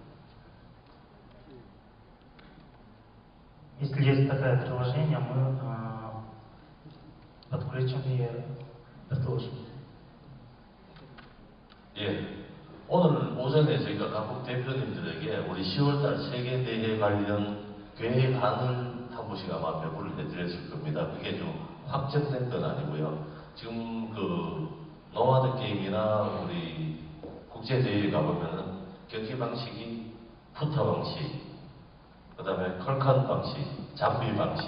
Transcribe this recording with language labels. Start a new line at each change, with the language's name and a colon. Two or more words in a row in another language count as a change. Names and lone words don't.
Russian: Если есть такое предложение, мы подключим и предложим.
Korean: 예. 오늘 오전에 저희가 각국 대표님들에게 우리 10월달 세계대회 관련 계획안을 한 번씩 아마 배부를 해드렸을 겁니다. 그게 좀 확정된 건 아니고요. 지금 그 노마드 게임이나 우리 국제대회에 가보면은 경기 방식이 푸타 방식, 그 다음에 컬칸 방식, 잠비 방식